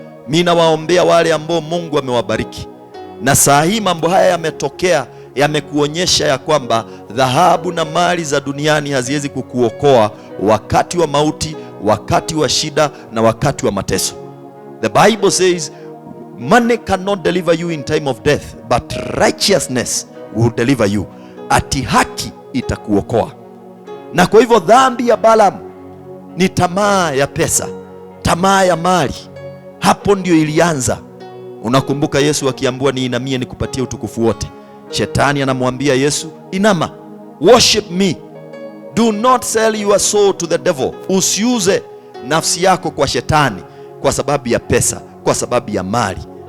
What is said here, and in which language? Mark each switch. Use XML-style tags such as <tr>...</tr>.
<sw>Mimi nawaombea wale ambao Mungu amewabariki na saa hii mambo haya yametokea, yamekuonyesha ya kwamba dhahabu na mali za duniani haziwezi kukuokoa wakati wa mauti, wakati wa shida na wakati wa mateso.</sw> <en>The Bible says money cannot deliver you in time of death, but righteousness will deliver you.</en> <sw>Ati haki itakuokoa. Na kwa hivyo dhambi ya Balaam ni tamaa ya pesa, tamaa ya mali. Hapo ndio ilianza. Unakumbuka Yesu akiambiwa niinamie nikupatie utukufu wote. Shetani anamwambia Yesu, inama,</sw> <en>worship me. Do not sell your soul to the devil.</en> <sw>Usiuze nafsi yako kwa shetani kwa sababu ya pesa, kwa sababu ya mali.</sw>